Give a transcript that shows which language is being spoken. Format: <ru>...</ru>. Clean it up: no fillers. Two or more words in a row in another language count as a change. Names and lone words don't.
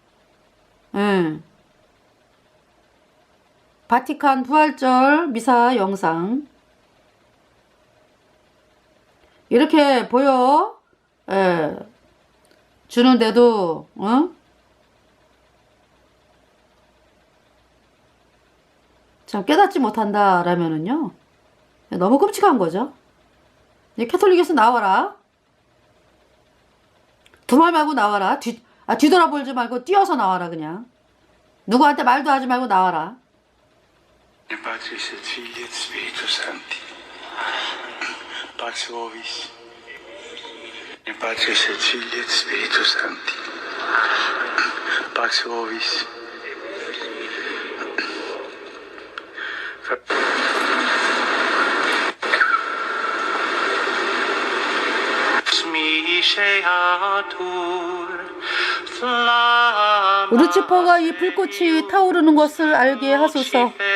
<ko>바티칸 부활절 미사 영상 이렇게 보여 주는데도 참 깨닫지 못한다라면은요 너무 끔찍한 거죠. 캐톨릭에서 나와라. 두말 말고 나와라. 뒤돌아보지 말고 뛰어서 나와라. 그냥 누구한테 말도 하지 말고 나와라.</ko> <la>Patris et Filii et Spiritus Sancti. Pax vobis. In Patris et Filii et Spiritus Sancti. Pax vobis.</la> <ko>루치퍼가 이 불꽃이 타오르는 것을 알게 하소서.</ko>